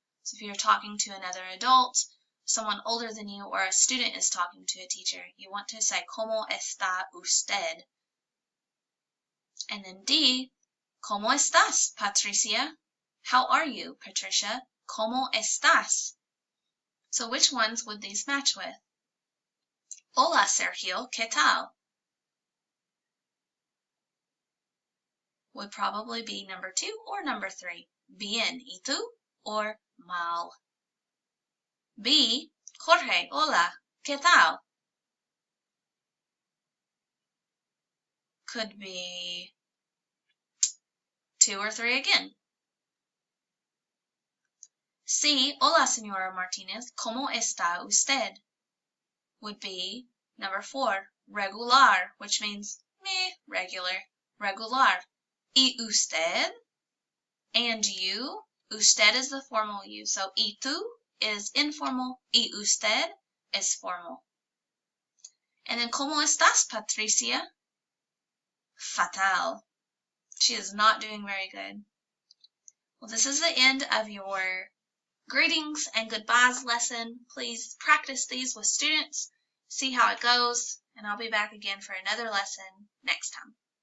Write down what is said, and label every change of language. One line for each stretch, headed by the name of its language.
English: So if you're talking to another adult, someone older than you, or a student is talking to a teacher, you want to say,
Spanish: ¿Cómo está usted?
English: And then D,
Spanish: ¿Cómo estás, Patricia?
English: How are you, Patricia?
Spanish: ¿Cómo estás?
English: So which ones would these match with?
Spanish: Hola, Sergio, ¿qué tal?
English: Would probably be number 2 or number 3.
Spanish: Bien, ¿y tú? Or mal. B, Jorge, hola, ¿qué tal?
English: Could be 2 or 3 again.
Spanish: Sí, hola, señora Martinez. ¿Cómo está usted?
English: Would be number 4, regular, which means regular, regular.
Spanish: ¿Y usted?
English: And you? Usted is the formal you. So,
Spanish: ¿y tú?
English: Is informal.
Spanish: ¿Y usted?
English: Is formal. And then,
Spanish: ¿cómo estás, Patricia? Fatal.
English: She is not doing very good. Well, this is the end of your greetings and goodbyes lesson. Please practice these with students, see how it goes, and I'll be back again for another lesson next time.